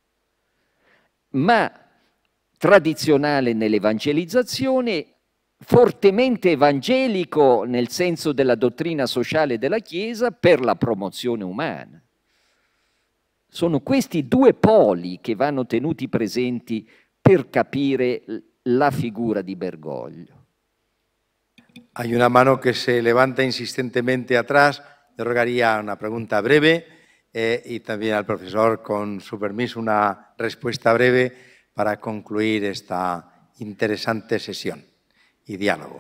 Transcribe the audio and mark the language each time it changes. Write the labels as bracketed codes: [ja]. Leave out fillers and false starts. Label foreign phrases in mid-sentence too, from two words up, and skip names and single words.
[it] Ma tradizionale nell'evangelizzazione, fortemente evangelico nel senso della dottrina sociale della Chiesa per la promozione umana. Sono questi due poli che vanno tenuti presenti per capire la figura di Bergoglio. [es] Hay una mano que se levanta insistentemente atrás. Yo rogaría una pregunta breve y también al profesor, con su permiso, una respuesta breve para concluir esta interesante sesión y diálogo.